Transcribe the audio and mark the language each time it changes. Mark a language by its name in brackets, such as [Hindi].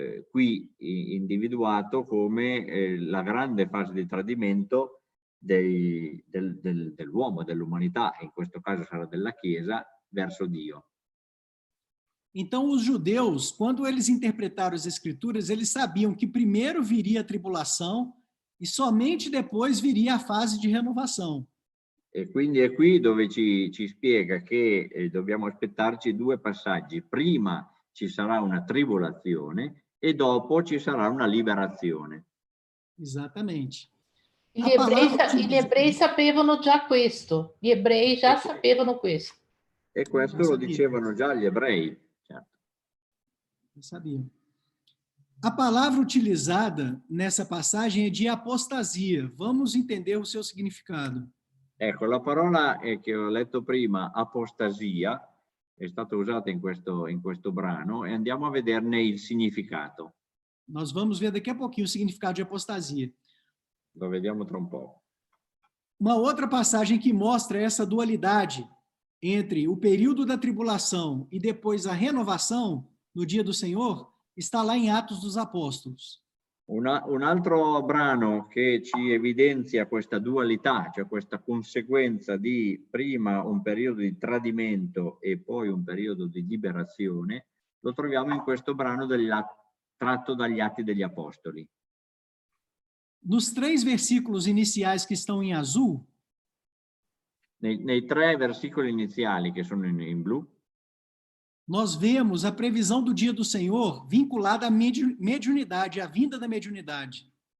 [Italian] qui individuato come la grande fase di tradimento dell'uomo, dell'umanità, in questo caso sarà della Chiesa, verso Dio. [Portuguese] Então, os judeus, quando eles interpretaram as escrituras, eles sabiam que primeiro viria a tribulação e somente depois viria a fase de renovação. [Italian] E quindi è qui dove ci spiega che dobbiamo aspettarci due passaggi. Prima ci sarà una tribolazione e dopo ci sarà una liberazione. Esattamente. Gli ebrei sapevano già questo. Gli ebrei già sapevano questo. E questo lo dicevano già gli ebrei. Certo. [Portuguese] Sabia. A palavra utilizada nessa passagem é de apostasia. Vamos entender o seu significado. [Italian] Ecco, la parola che ho letto prima, apostasia, è stata usata in questo brano e andiamo a vederne il significato. [Portuguese] Nós vamos ver daqui a pouquinho o significado de apostasia. [Italian] Lo vediamo tra un po'. [Portuguese] Uma outra passagem que mostra essa dualidade entre o período da tribulação e depois a renovação no dia do Senhor está lá em Atos dos Apóstolos. [Italian] Un altro brano che ci evidenzia questa dualità, cioè questa conseguenza di prima un periodo di tradimento e poi un periodo di liberazione, lo troviamo in questo brano tratto dagli Atti degli Apostoli. [Portuguese] Nos 3 versículos iniciais que estão em azul, [Italian] nei 3 versicoli iniziali che sono in blu, [Portuguese] nós vemos a previsão do dia do Senhor vinculada à mediunidade, à vinda da mediunidade.